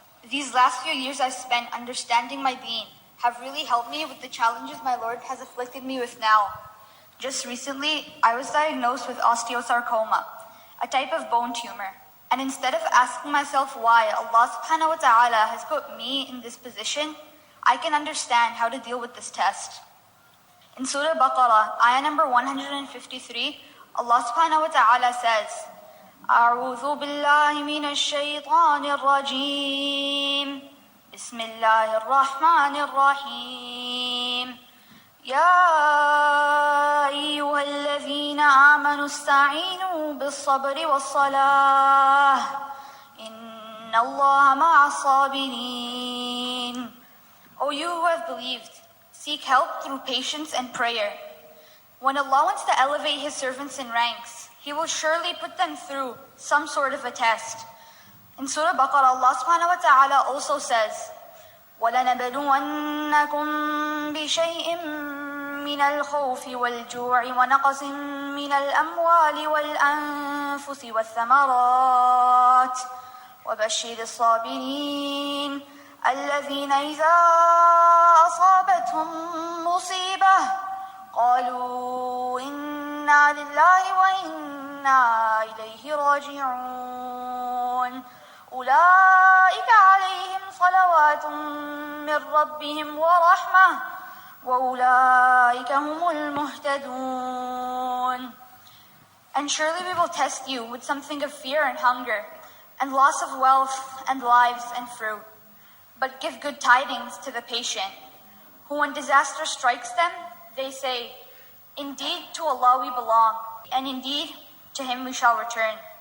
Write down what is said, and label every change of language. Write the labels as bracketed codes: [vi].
[en] These last few years I've spent understanding my deen have really helped me with the challenges my Lord has afflicted me with now. Just recently, I was diagnosed with osteosarcoma, a type of bone tumor. And instead of asking myself why Allah subhanahu wa ta'ala has put me in this position, I can understand how to deal with this test. In Surah Baqarah, ayah number 153, Allah subhanahu wa ta'ala says, [ar] أعوذ بالله من الشيطان الرجيم بسم الله الرحمن الرحيم يا أيها الذين آمنوا استعينوا بالصبر والصلاة إن الله مع الصابرين. [en] O you who have believed, seek help through patience and prayer. When Allah wants to elevate His servants in ranks, He will surely put them through some sort of a test. In Surah Baqarah, Allah subhanahu wa ta'ala also says, [ar] وَلَنَبْلُوَنَّكُمْ بِشَيْءٍ مِّنَ الْخَوْفِ وَالْجُوعِ وَنَقْصٍ مِّنَ الْأَمْوَالِ وَالْأَنفُسِ وَالثَّمَرَاتِ وَبَشِّرِ الصَّابِرِينَ الَّذِينَ إِذَا أَصَابَتْهُم مُّصِيبَةٌ قَالُوا إِنَّا لِلَّهِ وَإِنَّا إِلَيْهِ راجعون. أولئك عليهم صلوات من ربهم ورحمة وأولئك هم المهتدون. [en] And surely we will test you with something of fear and hunger, and loss of wealth and lives and fruit. But give good tidings to the patient, who when disaster strikes them, they say, indeed to Allah we belong, and indeed to Him we shall return.